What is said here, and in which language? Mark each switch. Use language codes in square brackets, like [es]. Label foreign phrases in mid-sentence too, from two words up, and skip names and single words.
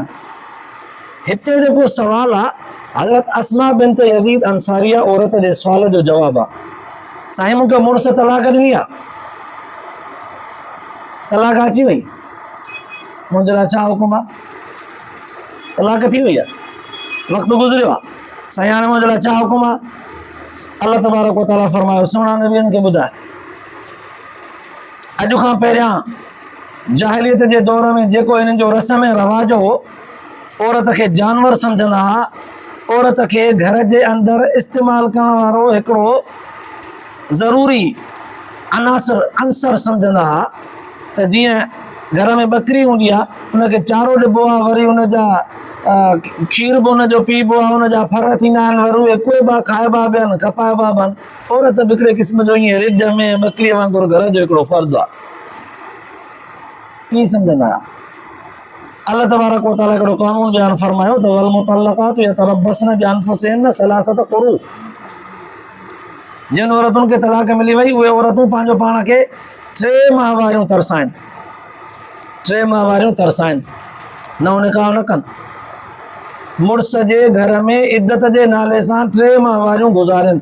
[sd] हिते जेको सुवालु आहे, हज़रत अस्मा बिन्त यज़ीद अंसारिया औरत जे सुवाल जो जवाबु आहे। साईं मूंखे मुड़ुस तलाक ॾिनी आहे, तलाक अची वई, मुंहिंजे लाइ छा हुकुम आहे? तलाक थी वई आहे, वक़्तु गुज़रियो आहे, साईं हाणे मुंहिंजे लाइ छा हुकुम आहे? [ar] الله تبارك وتعالى [sd] फरमायो, सुहिणा नबियनि खे ॿुधाए, अॼु खां पहिरियां जाहिलियत जे दौर में जेको हिननि जो रस्म ऐं रवाज हो, औरत खे जानवर सम्झंदा हुआ, औरत खे घर जे अंदरि इस्तेमालु करण वारो हिकिड़ो ज़रूरी अंसर सम्झंदा हुआ। त जीअं घर में ॿकरी हूंदी आहे, उनखे चारो ॾिबो आहे, वरी उनजा खीर बि उनजो पीबो आहे, उनजा फर थींदा आहिनि, वरी उहे कुएबा खाइबा बि आहिनि, खपाइबा बि आहिनि। औरत बि हिकिड़े क़िस्म जो ईअं रिढ में ॿकरीअ वांगुरु घर जो हिकिड़ो फ़र्दु आहे, कीअं सम्झंदा हुआ? [ar] الله تبارك وتعالى [sd] हिकिड़ो क़ानून बयानु फरमायो त [ar] والمطلقات يتربصن بأنفسهن ثلاثة قروء. [sd] जिन औरतुनि खे तलाक मिली वई, उहे औरतूं पंहिंजो पाण खे 3 माहवारियूं तरसाइनि, 3 माहवारियूं तरसाइनि, नओं निकाह न कनि, मुड़ुस जे घर में इद्दत जे नाले सां 3 माहवारियूं गुज़ारनि।